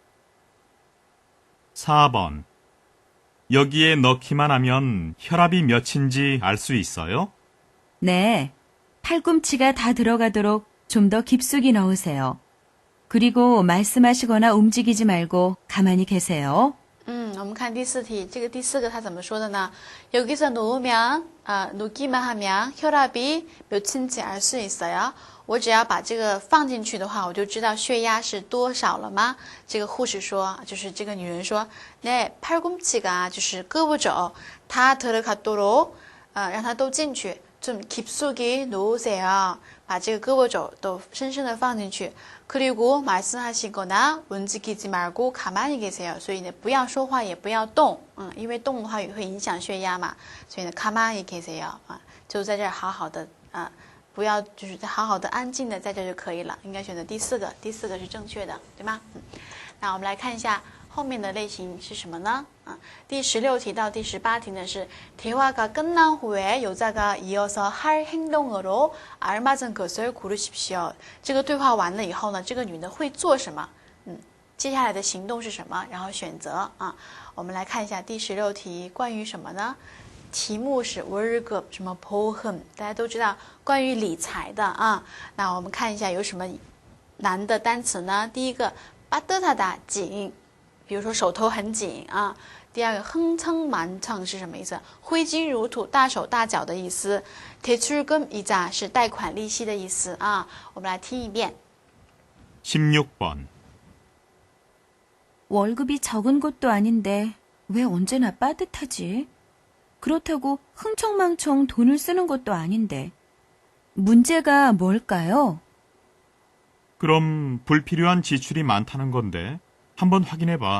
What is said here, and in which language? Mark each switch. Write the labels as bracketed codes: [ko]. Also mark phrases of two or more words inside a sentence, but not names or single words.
[ko] 4번. 여기에 넣기만 하면 혈압이 몇인지 알 수 있어요? 네, 팔꿈치가 다 들어가도록 좀 더 깊숙이 넣으세요. 그리고 말씀하시거나 움직이지 말고 가만히 계세요. [zh] 我们看第四题，这个第四个他怎么说的呢？ [ko] 여기서 놓으면 놓기만 하면 혈압이 몇인지 알 수 있어요. [zh] 我只要把这个放进去的话，我就知道血压是多少了吗？这个护士说，就是这个女人说， [ko] 네, 팔꿈치가 [zh] 就是胳膊肘， [ko] 다 들어가도록 [zh] 让它都进去， [ko] 좀 깊숙이 놓으세요. [zh] 把这个胳膊肘都深深的放进去。 [ko] 그리고 말씀하시거나 움직이지 말고 가만히 계세요. [zh] 所以呢，不要说话也不要动，因为动的话也会影响血压嘛。所以呢， [ko] 가만히 계세요， [zh] 就在这儿好好的不要就是好好的安静的在这就可以了。应该选择第四个，第四个是正确的，对吗？那我们来看一下后面的类型是什么呢？第16题到第18题呢是 [ko] 대화가 끝난 후에 여자가 이어서 할 행동으로 알맞은 것을 고르십시오。 [zh] 这个对话完了以后呢，这个女的会做什么？接下来的行动是什么？然后选择我们来看一下第16题关于什么呢？题目是월급什么보험， 大家都知道关于理财的那我们看一下有什么难的单词呢？第一个빠듯하다紧，比如说手头很紧第二个흥청만청是什么意思？挥金如土，大手大脚的意思。대출금이자是贷款利息的意思我们来听一遍。 [ko] 16번. 월급이 적은 것도 아닌데 왜 언제나 빠듯하지? 그렇다고 흥청망청 돈을 쓰는 것도 아닌데. 문제가 뭘까요? 그럼 불필요한 지출이 많다는 건데 한번 확인해 봐.